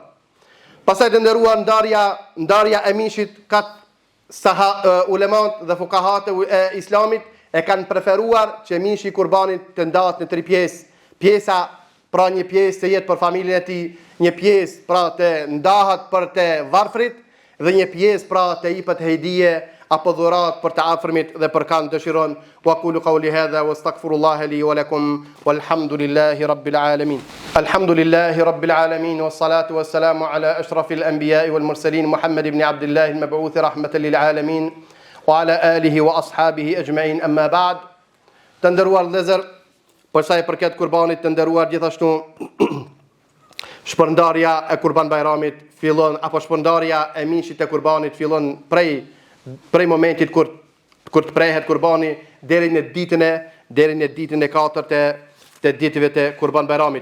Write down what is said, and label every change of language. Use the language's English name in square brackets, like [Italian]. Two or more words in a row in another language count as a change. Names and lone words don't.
[Albanian] Pastaj të nderuar, ndarja e mishit ka ulemat dhe fukahat e islamit e kanë preferuar që mishi i kurbanit të ndahet në 3 pjesë. Pjesa pra një pjesë të jetë për familjen e tij, një pjesë pra të ndahet për të varfrit dhe një pjesë pra të jepet hedije apo dhurat për të afërmit dhe për kanë dëshiron. [Arabic] وأقول قولي هذا وأستغفر الله لي ولكم والحمد لله رب العالمين. الحمد لله رب العالمين والصلاة والسلام على أشرف الأنبياء والمرسلين محمد بن عبد الله المبعوث رحمة للعالمين وعلى آله وأصحابه أجمعين أما بعد. [Albanian] Të nderuar vëllezër, për sa i përket kurbanit të nderuar, gjithashtu shpërndarja e Kurban Bayramit fillon, apo shpërndarja e mishit e kurbanit fillon prej momentit kur të prehet kurbani deri në ditën e 4 të ditëve të Kurban Bayramit.